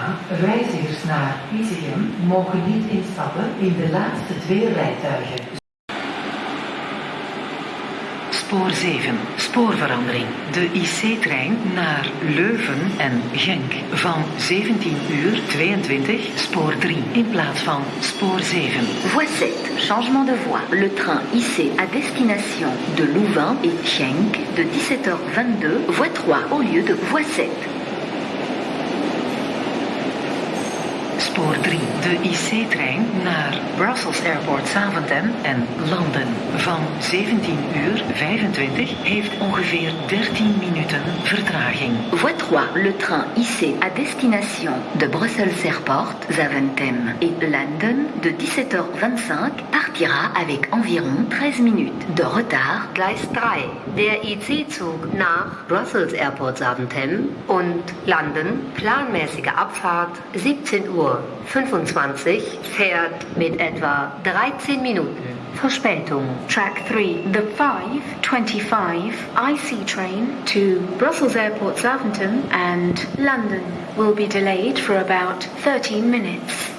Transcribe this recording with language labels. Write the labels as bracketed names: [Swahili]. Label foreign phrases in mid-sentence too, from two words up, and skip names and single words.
[Dutch] Reizigers naar Izegem mogen niet instappen in de laatste 2 rijtuigen. Spoor 7, spoorverandering. De IC-trein naar Leuven en Genk van 17:22, spoor 3 in plaats van spoor 7. [French] Voie 7, changement de voie. Le train IC à destination de Louvain et Genk de 17h22, voie 3 au lieu de voie 7. [Dutch] Spoor 3, de IC-trein naar Brussels Airport Zaventem en Landen van 17:25 heeft ongeveer 13 minuten vertraging. [French] Voie 3, le train IC à destination de Brussels Airport, Zaventem et Landen de 17h25 partira avec environ 13 minutes de retard. [German] Gleis 3. Der IC-Zug nach Brussels Airport Zaventem und London, planmäßige Abfahrt 17:25 Uhr, fährt mit etwa 13 Minuten Verspätung. [English] Track 3, the 5:25 IC train to Brussels Airport Zaventem and London will be delayed for about 13 minutes.